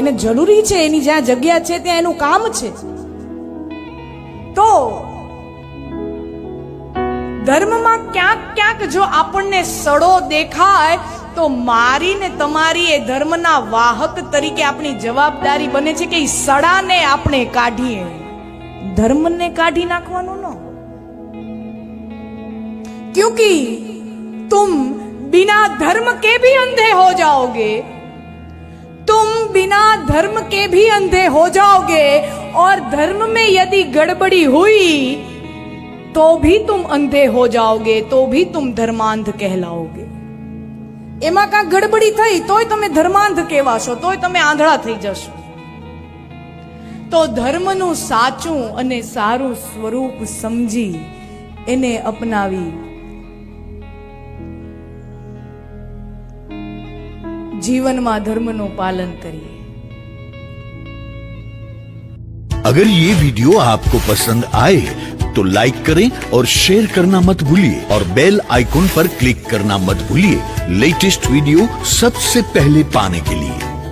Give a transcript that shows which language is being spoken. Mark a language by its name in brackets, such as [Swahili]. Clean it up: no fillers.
[Gujarati] એને જરૂરી છે, એની જ્યાં જગ્યા છે ત્યાં એનું કામ છે. તો ધર્મમાં ક્યાંક ક્યાંક જો આપણને સડો દેખાય તો મારી ને તમારી એ ધર્મના વાહક તરીકે આપણી જવાબદારી બને છે કે એ સડાને આપણે કાઢીએ, ધર્મને કાઢી નાખવાનું ન. [Hindi] क्योंकि तुम बिना धर्म के भी अंधे हो जाओगे, तुम बिना धर्म के भी अंधे हो जाओगे, और धर्म में यदि गड़बड़ी हुई तो भी तुम अंधे हो जाओगे, तो भी तुम धर्मांध कहलाओगे. [Gujarati] એમાં કાંક ગડબડી થઈ તોય તમે ધર્માંધ કહેવાશો, તોય તમે આંધળા થઈ જશો. તો ધર્મનું સાચું અને સારું સ્વરૂપ સમજી એને અપનાવી [Hindi] जीवन धर्म पालन करिए. अगर ये वीडियो आपको पसंद आए तो लाइक करें और शेयर करना मत भूलिए, और बेल आइकॉन पर क्लिक करना मत भूलिए लेटेस्ट वीडियो सबसे पहले पाने के लिए.